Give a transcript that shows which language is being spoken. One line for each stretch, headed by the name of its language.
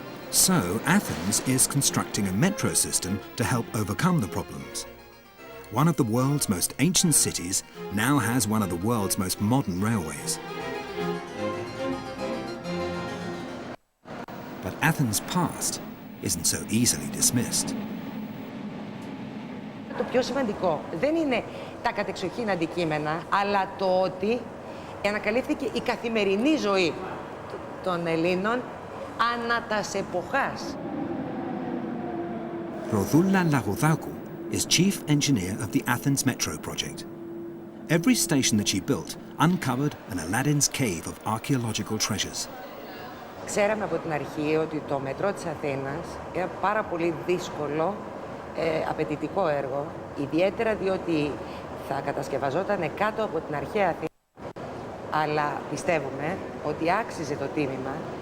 English: So Athens is constructing a metro system to help overcome the problems. One of the world's most ancient cities now has one of the world's most modern railways. But Athens' past isn't so easily dismissed.
Greek: το πιο σημαντικό δεν είναι τα κατεξοχήν αντικείμενα, αλλά το ότι ανακαλύφθηκε η καθημερινή ζωή των Ελλήνων ανά τας εποχάς.
English: Rodoula Lagodakou is chief engineer of the Athens Metro project. Every station that she built uncovered an Aladdin's cave of archaeological treasures.
Greek: Ξέραμε από την αρχή ότι το μετρό της Αθήνας είναι πάρα πολύ δύσκολο, απαιτητικό έργο, ιδιαίτερα διότι θα κατασκευαζόταν κάτω από την αρχαία Αθήνα. Αλλά πιστεύουμε ότι άξιζε το τίμημα.